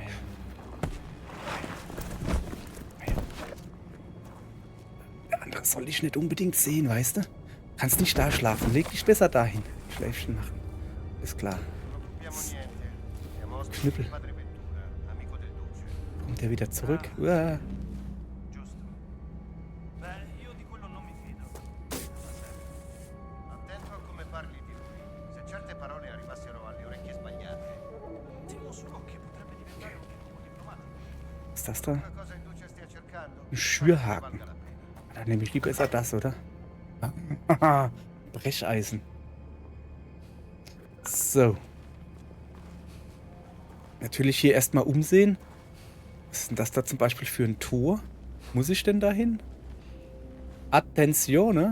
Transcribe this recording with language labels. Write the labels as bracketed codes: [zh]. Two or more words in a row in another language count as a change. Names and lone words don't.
[de] Der andere soll dich nicht unbedingt sehen, weißt du? Kannst nicht da schlafen. Leg dich besser dahin. Schläfchen machen. Ist klar. Knüppel. Kommt der wieder zurück? Uah. [it] Giusto. Beh, io di quello non mi fido. Attento a come parli di lui. Se certe parole arrivassero alle orecchie sbagliate. Temo solo che potrebbe diventare un nuovo diplomatico. [de] Was ist das da? [it] Una cosa in duce stia cercando. [de] Ein Schürhaken. [it] Valga la pena. [de] Dann nehme ich lieber besser das, oder? Brecheisen. So. Natürlich hier erstmal umsehen. Was ist denn das da zum Beispiel für ein Tor? Muss ich denn dahin? Attenzione.